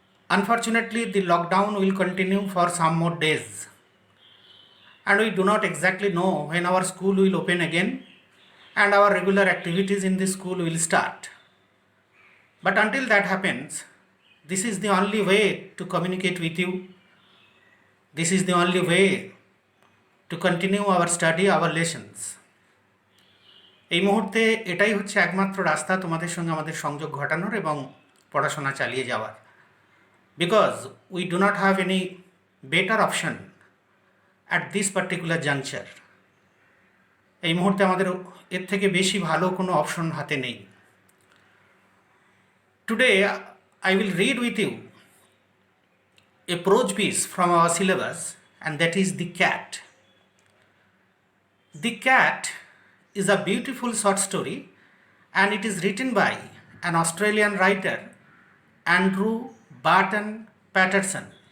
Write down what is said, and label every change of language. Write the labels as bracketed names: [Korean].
[English] Unfortunately, the lockdown will continue for some more days, and we do not exactly know when our school will open again and our regular activities in the school will start. But until that happens, this is the only way to communicate with you. This is the only way to continue our study, our lessons. [Bangla] এই মুহূর্তে এটাই হচ্ছে একমাত্র রাস্তা তোমাদের সঙ্গে আমাদের সংযোগ ঘটানোর এবং পড়াশোনা চালিয়ে যাওয়ার, [English] Because we do not have any better option at this particular juncture. [Bangla] এই মুহূর্তে আমাদের এর থেকে বেশি ভালো কোনো অপশন হাতে নেই। [English] Today I will read with you a prose piece from our syllabus, and that is The Cat. The Cat is a beautiful short story, and it is written by an Australian writer, Andrew Barton Patterson.